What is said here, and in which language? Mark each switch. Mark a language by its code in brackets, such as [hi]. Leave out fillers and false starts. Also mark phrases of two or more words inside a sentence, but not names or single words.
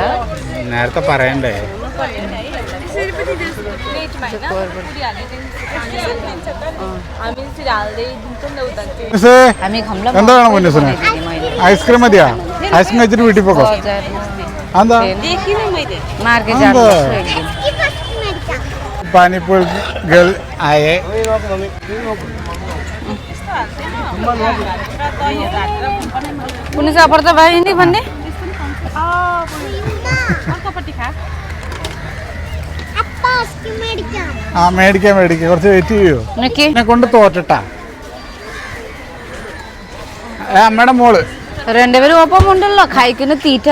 [ml] നേരത്തെ പറയണ്ടേ? എന്താണ് മുന്നൂസിന് ഐസ്ക്രീം മതിയാ? ഐസ്ക്രീം കഴിച്ചിട്ട് വീട്ടിൽ പോകോ? എന്താ പാനിപ്പൂർ ഗേൾ ആയേ [hi] पुलिस अपर तो भाई नहीं बनने [ml] ആ മേടിക്കാം കുറച്ച് വെയിറ്റ് ചെയ്യോ? എന്നെ കൊണ്ട് തോറ്റട്ടാ അമ്മയുടെ മോള് രണ്ടുപേരും ഒപ്പം ഉണ്ടല്ലോ കഴിക്കുന്ന തീറ്റ